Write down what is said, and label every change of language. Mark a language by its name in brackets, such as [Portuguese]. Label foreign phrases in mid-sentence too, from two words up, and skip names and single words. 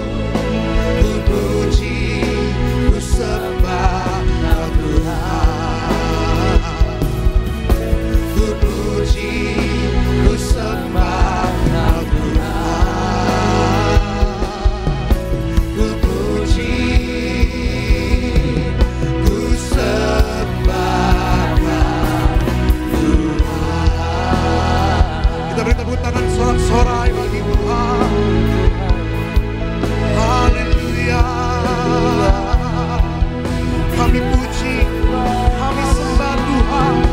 [Indonesian] Ku puji, ku sembah Kau Tuhan. Ku puji, ku sembah Kau Tuhan. Ku puji, ku sembah Kau Tuhan. Kita beri tepuk tangan sorak-sorai bagi Tuhan. Haleluya. Kami puji, kami sembah Tuhan.